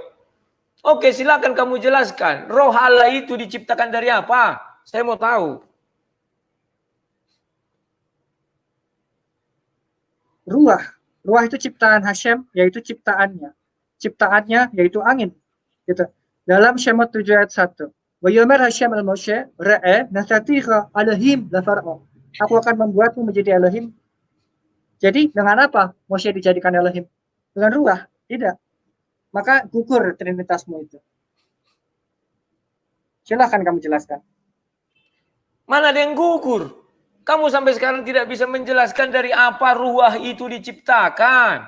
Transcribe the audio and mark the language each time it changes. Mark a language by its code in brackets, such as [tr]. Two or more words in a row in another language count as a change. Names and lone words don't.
[id] Oke, silakan kamu jelaskan. Roh Allah itu diciptakan dari apa? Saya mau tahu. Ruah. Ruah itu ciptaan Hashem, yaitu ciptaannya. Ciptaannya yaitu angin. Gitu. Dalam Shemot 7 ayat 1. [he] ויאמר השם אל משה ראה נתתיך אלהים לפרעה. [id] Aku akan membuatmu menjadi Elohim. Jadi dengan apa Moshe dijadikan Elohim? Dengan ruah? Tidak. Maka gugur trinitasmu itu. Silahkan kamu jelaskan. Mana ada yang gugur? Kamu sampai sekarang tidak bisa menjelaskan dari apa ruah itu diciptakan.